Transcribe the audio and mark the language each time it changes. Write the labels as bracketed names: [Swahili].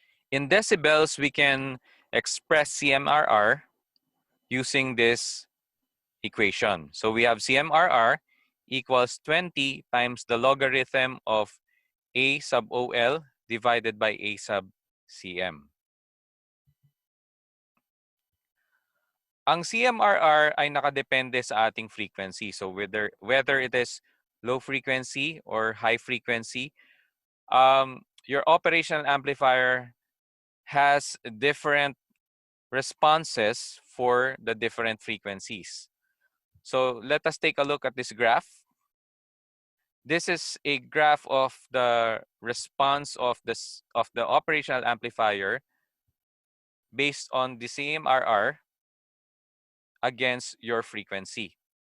[English] In decibels, we can express CMRR using this equation. So we have CMRR equals 20 times the logarithm of A sub OL divided by A sub CM. [Filipino] Ang CMRR ay nakadepende sa ating frequency. [English] So whether it is low frequency or high frequency, your operational amplifier has different responses for the different frequencies. So let us take a look at this graph. This is a graph of the response of the operational amplifier based on the CMRR against your frequency.